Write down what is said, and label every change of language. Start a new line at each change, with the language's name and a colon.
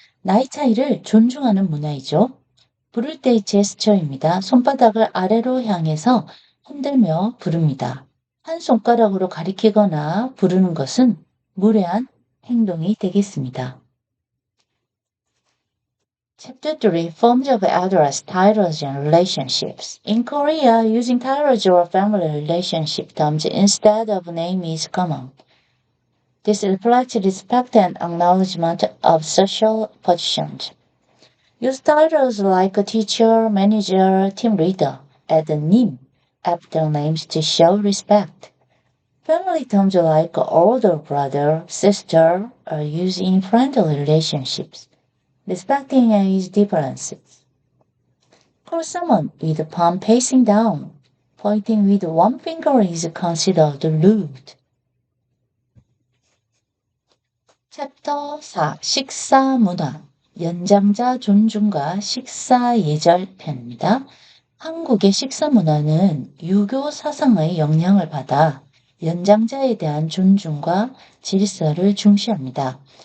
Korean: 나이 차이를 존중하는 문화이죠. 부를 때의 제스처입니다. 손바닥을 아래로 향해서 흔들며 부릅니다. 한 손가락으로 가리키거나 부르는 것은 무례한 행동이 되겠습니다.
English: Chapter 3 Forms of Elders, Titles and Relationships. In Korea, using titles or family relationship terms instead of name is common. This reflects respect and acknowledgement of social positions. Use titles like a teacher, manager, team leader, add a 님 after names to show respect. Family terms like older brother, sister are used in friendly relationships, respecting age differences. Call someone with the palm facing down. Pointing with one finger is considered rude.
Korean: 챕터 4 식사 문화 연장자 존중과 식사 예절 편입니다. 한국의 식사 문화는 유교 사상의 영향을 받아 연장자에 대한 존중과 질서를 중시합니다.